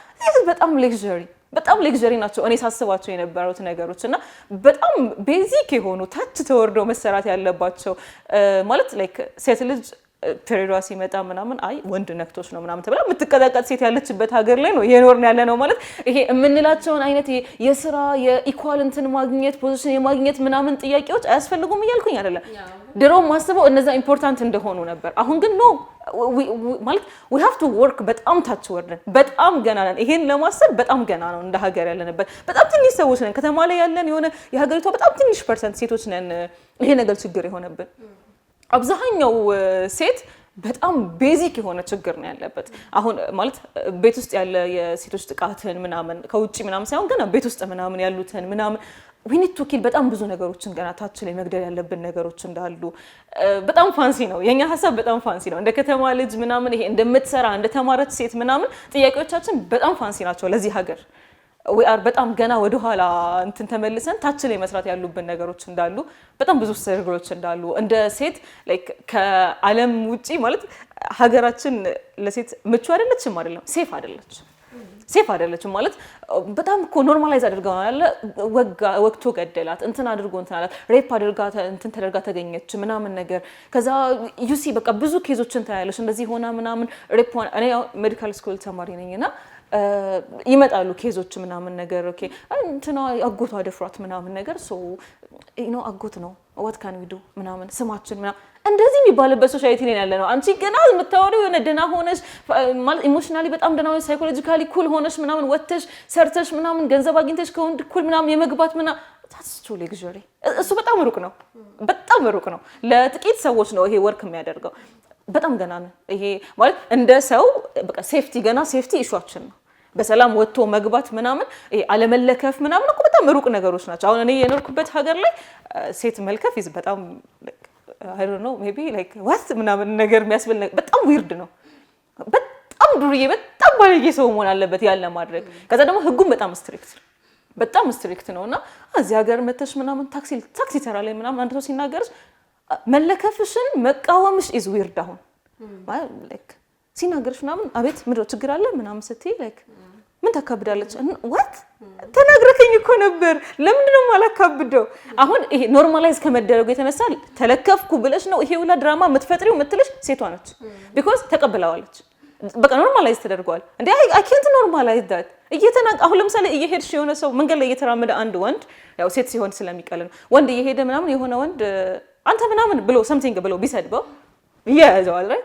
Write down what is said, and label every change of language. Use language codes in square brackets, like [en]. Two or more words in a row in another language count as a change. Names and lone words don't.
[am] በጣም ሌክዠሪ ናቸው እኔ ሳስባቸው የነበሩት ነገሮች እና በጣም ቤዚክ የሆኑ ታች ተወርዶ መሰራት ያለባቸው ማለት ላይክ ሴት ልጅ ፔሪዷ ሲመጣ ምናምን አይ ወንድ ነክቶሽ ነው ምናምን ተብላ የምትቀጣቀጥ ሴት ያለችበት ሀገር ላይ ነው የኖርን ያለ ነው ማለት ይሄ የምንላቸውን አይነት የስራ የኢኳል እንትን ማግኘት ፖዚሽን የማግኘት ምናምን ጥያቄዎች አያስፈልጉም እያልኩኝ አይደለም ድሮ ማስበው እነዛ ኢምፖርታንት እንደሆኑ ነበር። አሁን ግን ኖ ማለት [en] we have to work [am] በጣም ታች ወርደን በጣም ገና ነን። ይሄን ለማሰብ በጣም ገና ነው እንደ ሀገር ያለንበት። በጣም ትንሽ ሰዎች ነን። ከተማ ላይ ያለን የሆነ የሀገሪቷ በጣም ትንሽ ፐርሰንት ሴቶች ነን ይሄ ነገር ችግር የሆነብን። አብዛኛው ሴት በጣም ቤዚክ የሆነ ችግር ነው ያለበት። አሁን ማለት ቤት ውስጥ ያለ የሴቶች ጥቃትን ምናምን ከውጪ ምናምን ሳይሆን ገና ቤት ውስጥ ምናምን ያሉትን ምናምን [en] we need to kill [am] በጣም ብዙ ነገሮችን ገና ታች ላይ መግደል ያለብን ነገሮች እንዳሉ በጣም ፋንሲ ነው የኛ ሐሳብ። በጣም ፋንሲ ነው እንደ ከተማ ልጅ ምናምን ይሄ እንደምትሰራ እንደተማረች ሴት ምናምን ጥያቄዎቻችን በጣም ፋንሲ ናቸው ለዚህ ሀገር። [en] we are [am] በጣም ገና ወደ ኋላ እንትን ተመልሰን ታች ላይ መስራት ያሉብን ነገሮች እንዳሉ በጣም ብዙ ስትራግሎች እንዳሉ እንደ ሴት ላይክ ከዓለም ውጪ ማለት ሀገራችን ለሴት ምቹ አይደለችም አይደለም ሴፍ አይደለችም ማለት በጣም እኮ ኖርማላይዝ አድርገው ያለ ወቅቱ ገደላት እንትን አድርጎ እንትን አላት ሬፕ አድርጋ እንትን ተደርጋ ተገኘች ምናምን ነገር ከዛ ዩሲ በቃ ብዙ ኬዞችን ታያለሽ እንደዚህ ሆና ምናምን ሬፕ እኔ ሜዲካል ስኩል ተማሪ ነኝና ይመጣሉ ኬዞች ምናምን ነገር ኦኬ እንትና አጎቷ ደፍሯት ምናምን ነገር ሶ አጎት ነው [en] what can we do [am] ምናምን ስማችን ምናምን እንደዚህ የሚባልበት ሶሳይቲ ላይ ያለ ነው። አንቺ ገና የምታወሪው የሆነ ደና ሆነሽ ማለት ኢሞሽናሊ በጣም ደና ሆነሽ [en] psychologically cool [am] ሆነሽ ምናምን ወጥተሽ ሰርተሽ ምናምን ገንዘብ አግኝተሽ ከወንድ ኩል ምናምን የመግባት ምናምን ታስቹ ሌግዠሪ እሱ በጣም ሩቅ ነው ለጥቂት ሰዎች ነው ይሄ ወርክ የሚያደርገው። በጣም ገና ነው ይሄ ማለት እንደ ሰው በቃ ሴፍቲ ኢሹአችን ነው። በሰላም ወጥቶ መግባት ምናምን ይሄ አለመለከፍ ምናምን እኮ በጣም ሩቅ ነገሮች ናቸው። አሁን እኔ የኖርኩበት ሀገር ላይ ሴት መልከፍ ይዝ በጣም [en] I don't know maybe like what [am] ምናምን ነገር የሚያስብል ነገር በጣም ዊርድ ነው። በጣም ዱርዬ በጣም ባለጌ ሰው መሆን አለበት ያለ ማድረግ። ከዛ ደግሞ ህጉም በጣም ስትሪክት ነውና እዚህ ሀገር መተሽ ምናምን ታክሲ ተራ ላይ ምናምን አንድ ሰው ሲናገርሽ መለከፍሽን መቃወምሽ [en] is weird [am] አሁን like ሲናገርሽ ምናምን አቤት ምንድነው ችግር አለ ምናምን ስትይ like ምን ተከብዳለች what ተናግረከኝ እኮ ነበር ለምንድነው ማላካብደው? አሁን ይሄ ኖርማላይዝ ከመደረጉ የተነሳ ተለከፍኩ ብለሽ ነው ይሄ ሁላ ድራማ የምትፈጥሪው የምትልሽ ሴቷ ነች። because ተቀብለዋለች በቃ ኖርማላይዝ ተደርጓል እንዴ [en] I can't normalize that [am] አሁን ለምሳሌ እየሄድሽ የሆነ ሰው መንገድ ላይ እየተራመደ አንድ ወንድ ያው ሴት ሲሆን ስለሚቀል ነው ወንድ እየሄደ ምናምን የሆነ ወንድ አንተ ምናምን ብሎ something ብሎ ቢሰድበው ያዘዋል right